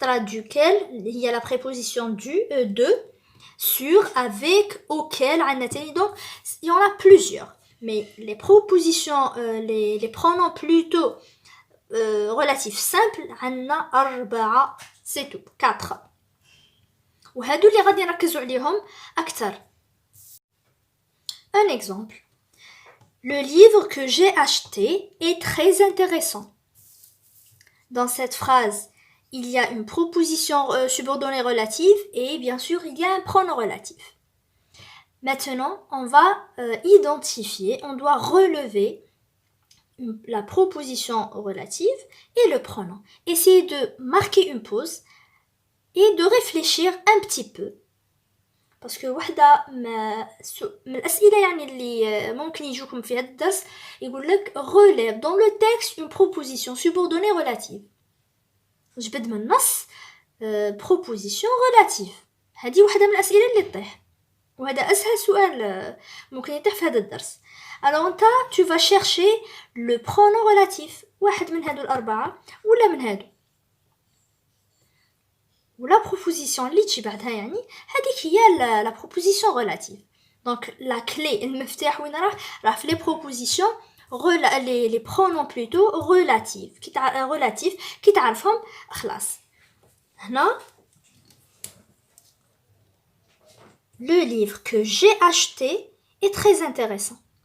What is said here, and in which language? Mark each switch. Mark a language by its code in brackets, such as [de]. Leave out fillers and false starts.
[fr] Duquel, il y a la préposition du, de, sur, avec, auquel, donc il y en a plusieurs. Mais les propositions, les pronoms plutôt relatifs simples, on a [ar] أربعة, [fr] c'est tout, 4. [ar] وهادو اللي غادي نركزوا عليهم أكثر. [fr] Un exemple. Le livre que j'ai acheté est très intéressant. Dans cette phrase, il y a une proposition subordonnée relative et bien sûr, il y a un pronom relatif. Maintenant, on va identifier, on doit relever la proposition relative et le pronom. Essayez de marquer une pause et de réfléchir un petit peu. Parce que [ar] واحدة من الأسئلة يعني اللي ممكن يجوكم في هذا الدرس يقول لك [fr] relève dans le texte une proposition subordonnée relative. [ar] جبد من النص [fr] proposition relative. [ar] هذه واحدة من الأسئلة اللي تطيح وهذا أسهل سؤال ممكن يطيح في هذا الدرس. [fr] Alors [ar] انت [fr] tu vas chercher le pronom relatif [ar] واحد من هادو الأربعة ولا من هادو. ولا proposition اللي تجي بعدها يعني هذيك هي [fr] la proposition relative. Donc la clé [ar] المفتاح وين راه في [fr] les propositions les pronoms plutôt relatifs [ar] كي تعرفهم خلاص. هنا [fr] le livre que j'ai acheté est très intéressant.